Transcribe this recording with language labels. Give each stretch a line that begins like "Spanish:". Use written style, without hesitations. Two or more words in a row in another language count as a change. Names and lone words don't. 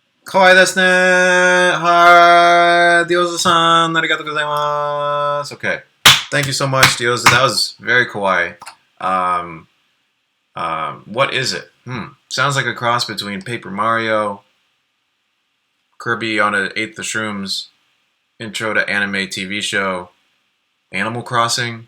Japanese: かわいいですね. Hi, Dioza-san. ありがとうございます.
English: Okay. Thank you so much, Dioza. That was very kawaii. What is it? Sounds like a cross between Paper Mario, Kirby on an Eighth of Shrooms, intro to anime TV show, Animal Crossing.